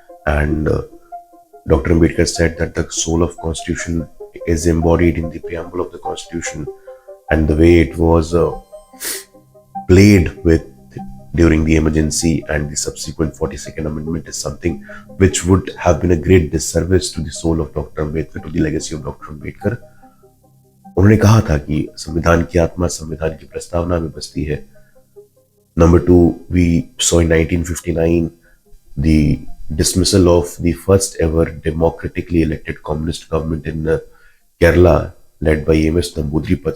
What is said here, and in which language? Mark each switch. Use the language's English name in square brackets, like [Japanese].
[English] And Dr. Ambedkar said that the soul of constitution is embodied in the preamble of the constitution, and the way it was played with during the emergency and the subsequent 42nd amendment is something which would have been a great disservice to the soul of Dr. Ambedkar, to the legacy of Dr. Ambedkar. [Hindi] उन्होंने कहा था कि संविधान की आत्मा संविधान की प्रस्तावना में बसती है. [English] Number two, we saw in 1959 the dismissal of the first ever democratically elected communist government in Kerala, led by M.S. Namboodiripad.